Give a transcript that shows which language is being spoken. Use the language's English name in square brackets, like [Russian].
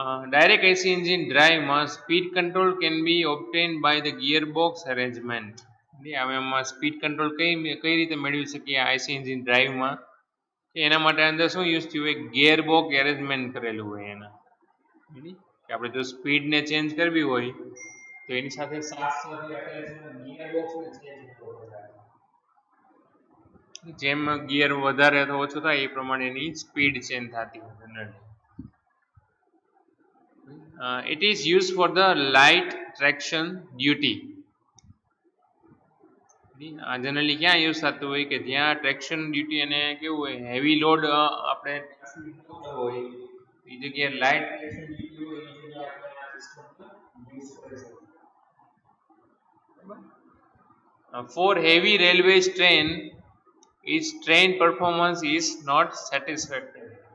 [English] Direct AC engine drive માં speed control can be obtained by the gearbox arrangement. [Gujarati] હવે એમાં speed control કઈ રીતે મેળવી શકીએ આઈસી એન્જિન ડ્રાઈવમાં? એના માટે અંદર શું યુઝ થયું હોય? ગિયરબોક્સ એરેન્જમેન્ટ કરેલું હોય એના. કે આપણે જો સ્પીડને ચેન્જ કરવી હોય તો એની સાથે ગિયરબોક્સને ચેન્જ કરવો પડે. જેમ ગિયર વધારે અથવા ઓછો થાય એ પ્રમાણે એની સ્પીડ ચેન્જ થતી હોય generally. [English] It is used for the light traction duty. [Gujarati] Generally ક્યાં યુઝ થતું હોય કે જ્યાં ટ્રેક્શન ડ્યુટી અને કેવું હોય હેવી લોડ આપણે હોય એ જગ્યાએ લાઇટ ટ્રેક્શન ડ્યુટી હોય એ જગ્યાએ આપણે આ સિસ્ટમ યુઝ કરી શકીએ. [English] For heavy railways train, its train performance is not satisfactory.